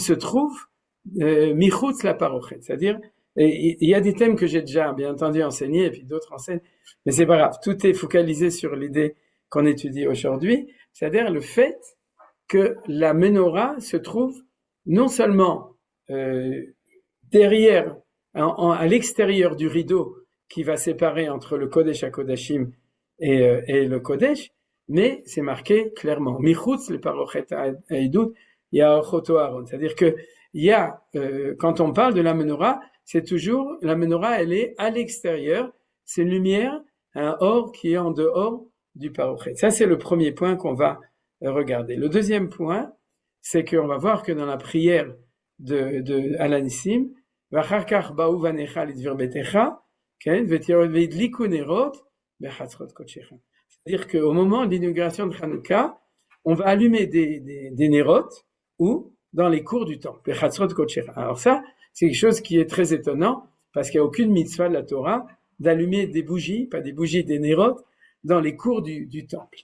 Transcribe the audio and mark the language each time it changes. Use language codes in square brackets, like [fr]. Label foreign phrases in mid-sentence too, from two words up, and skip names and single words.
[fr] se trouve [he] מחוץ לפרכת, [fr] c'est-à-dire, il y a des thèmes que j'ai déjà bien entendu enseigner, et puis d'autres enseignent, mais c'est pas grave, tout est focalisé sur l'idée qu'on étudie aujourd'hui, c'est-à-dire le fait que la menorah se trouve non seulement derrière, à l'extérieur du rideau qui va séparer entre le [he] קודש הקודשים [fr] et le Kodesh, mais c'est marqué clairement. [he] מחוץ לפרכת העדות יערוך אותו אהרן. [fr] C'est-à-dire que il y a, quand on parle de la menorah, c'est toujours, la menorah, elle est à l'extérieur, c'est une lumière, un or qui est en dehors du parochet. Ça, c'est le premier point qu'on va regarder. Le deuxième point, c'est qu'on va voir que dans la prière de [he] על הניסים, ואחר כך באו בניך לדביר ביתך, [fr] c'est-à-dire qu'au moment de l'inauguration de Hanouka, on va allumer des nérotes ou dans les cours du temple. Alors ça, c'est quelque chose qui est très étonnant parce qu'il n'y a aucune mitzvah de la Torah d'allumer des bougies, pas des bougies, des nérotes dans les cours du temple.